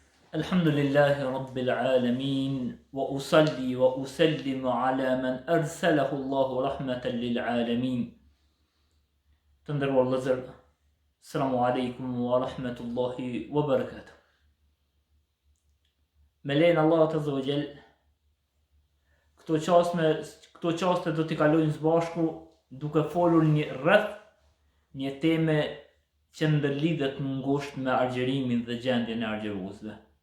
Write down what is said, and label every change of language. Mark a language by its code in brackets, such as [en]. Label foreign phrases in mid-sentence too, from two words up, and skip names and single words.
[ar] الحمد لله رب العالمين وأصلي وأسلم على من أرسله الله رحمة للعالمين. [sq] Të nderuar vëllezër, [ar] السلام عليكم ورحمة الله وبركاته. [sq] Me lejen e Allahut [ar] عز وجل, [sq] këto qaste do t'i kalojnë së bashku duke folur rreth një teme që ndërlidhet ngushtë me argjërimin dhe gjendjen e argjëruesve.